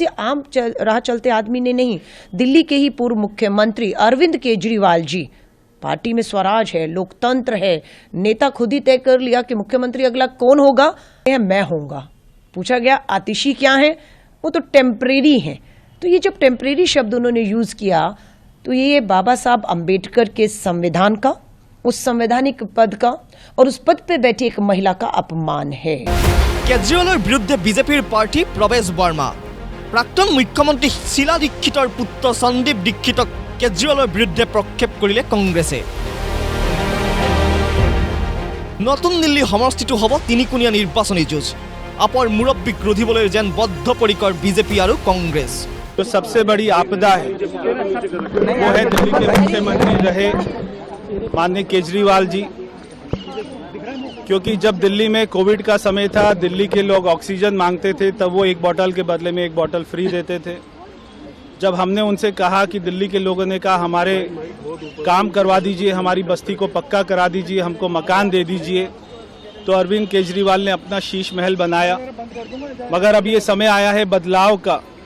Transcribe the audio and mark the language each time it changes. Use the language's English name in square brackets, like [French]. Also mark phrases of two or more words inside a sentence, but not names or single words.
[Hindi] आम राह चलते आदमी ने नहीं दिल्ली के ही पूर्व मुख्यमंत्री अरविंद केजरीवाल जी पार्टी में स्वराज है लोकतंत्र है नेता खुद ही तय कर लिया कि मुख्यमंत्री अगला कौन होगा मैं होऊंगा पूछा गया आतिशी क्या है वो तो टेम्परेरी है तो ये जब टेम्परेरी शब्द उन्होंने यूज किया तो ये बाबा साहब अंबेडकर के संविधान का उस संवैधानिक पद का और उस पद पे बैठी एक महिला का अपमान है [Assamese] केजरीवाলৰ বিৰুদ্ধে বিজেপিৰ প্ৰাৰ্থী প্ৰৱেশ বৰ্মা প্ৰাক্তন মুখ্যমন্ত্ৰী শিলা দীক্ষিতৰ পুত্ৰ সন্দীপ দীক্ষিতক কেজৰিৱালৰ বিৰুদ্ধে প্ৰক্ষেপ কৰিলে কংগ্ৰেছে নতুন দিল্লী সমষ্টিটো হ'ব তিনিকোণীয়া নিৰ্বাচনী যুঁজ আপৰ মুৰব্বীক ৰোধিবলৈ যেন বদ্ধপৰিকৰ বিজেপি আৰু কংগ্ৰেছ [Hindi] तो सबसे बड़ी आपदा है वो है दिल्ली के मुख्यमंत्री रहे माननीय केजरीवाल जी क्योंकि जब दिल्ली में कोविड का समय था दिल्ली के लोग ऑक्सीजन मांगते थे तब वो एक बोतल के बदले में एक बोतल फ्री देते थे जब हमने उनसे कहा कि दिल्ली के लोगों ने कहा हमारे काम करवा दीजिए हमारी बस्ती को पक्का करा दीजिए हमको मकान दे दीजिए तो अरविंद केजरीवाल ने अपना शीश महल बनाया मगर अब ये समय आया है बदलाव का